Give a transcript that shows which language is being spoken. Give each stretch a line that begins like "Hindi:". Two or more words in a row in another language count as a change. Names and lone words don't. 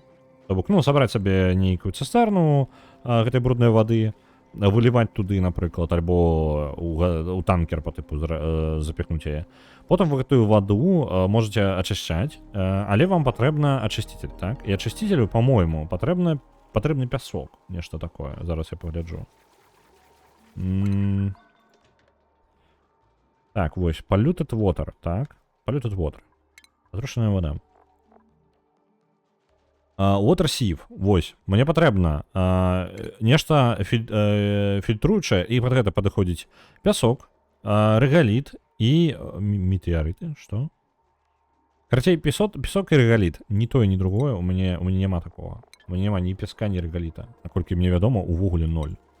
Belarusian: То бок, ну, сабраць сабе нейкую цыстэрну гэтай бруднай вады, выліваць туды, напрыклад, альбо у танкер по тыпу запихнуць яе. Потым вы гэтую ваду можете ачышчаць, але вам патрэбна ачысцитель, так? І ачысцителю, по-мойму, патрэбны пясок, нешта такое. Зараз я пагляджу. Так, вось,
English: polluted water, так? Polluted water.
Belarusian: Атрушаная вода.
English: Water sieve,
Belarusian: вось, мне патрэбна нешта фільтруючае, і пад гэта падыходзіць пясок, рэгаліт і метеарыты, што? Карацей, песок і рэгаліт, ні тое, ні другое, у мяне няма такого. У мяне няма ні песка, ні рэгаліта, наколькі мне вядома, увогуле 0.